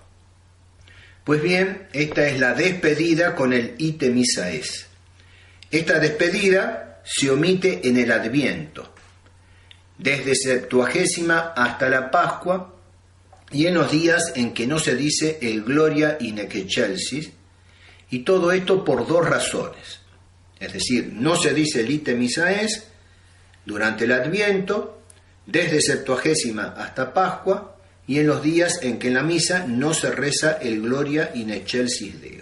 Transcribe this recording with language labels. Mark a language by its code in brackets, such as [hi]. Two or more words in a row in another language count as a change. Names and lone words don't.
[es] Pues bien, esta es la despedida con el [la] ite misa es. [es] Esta despedida se omite en el Adviento, desde Septuagésima hasta la Pascua, y en los días en que no se dice el Gloria in excelsis, y todo esto por dos razones. Es decir, no se dice el [la] ite misa es [es] durante el Adviento, desde Septuagésima hasta Pascua, y en los días en que en la misa no se reza el Gloria in excelsis Deo.